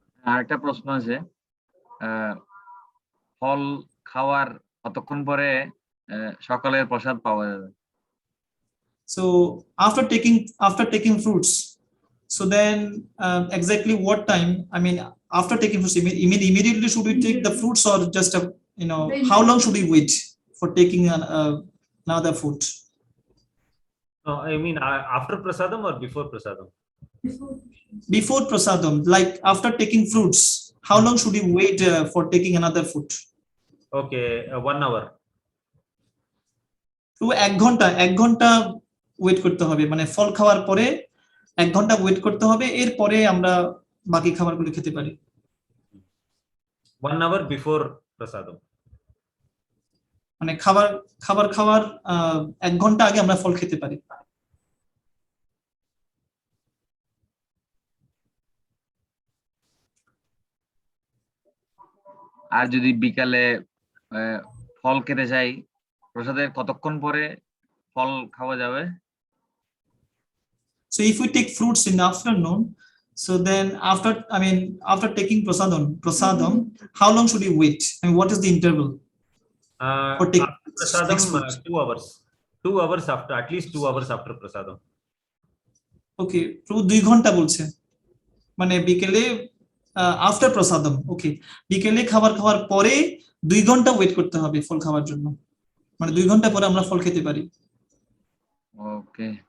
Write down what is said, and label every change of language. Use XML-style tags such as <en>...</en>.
<bn>আর একটা প্রশ্ন আছে, ফল খাওয়ার কতক্ষণ পরে সকালের প্রসাদ পাওয়া যাবে?</bn> <en>So after taking fruits, so then exactly what time? I mean, after taking fruits, immediately should we take the fruits, or just how long should we wait for taking another food? I mean, after prasadam or before prasadam? Before prasadam, like after taking fruits, how long should we wait for taking another food? Okay, 1 hour.</en> <bn>তো 1 ঘন্টা wait করতে হবে, ফল খাওয়ার পরে 1 ঘন্টা wait করতে হবে, এরপরে আমরা বাকি খাবারগুলো খেতে পারি।</bn> <en>1 hour before prasadam.</en> <bn>খাবার খাওয়ার 1 ঘন্টা আগে আমরা ফল খেতে পারি। আর যদি বিকালে ফল খেতে চাই, প্রসাদের কতক্ষণ পরে ফল খাওয়া যাবে?</bn> <en>So if we take fruits in the afternoon, so then after taking prasadam, how long should we wait? What is the interval for taking After prasadam, next fruits? 2 hours. 2 hours after, at least 2 hours after prasadam.</en> <bn>Okay, তো 2 ঘন্টা বলছে, বিকেলে</bn> <en>After prasadam.</en> <bn>ওকে, বিকেলে খাবার খাওয়ার পরে 2 ঘন্টা wait করতে হবে ফল খাওয়ার জন্য, 2 ঘন্টা পরে আমরা ফল খেতে পারি। ওকে,</bn>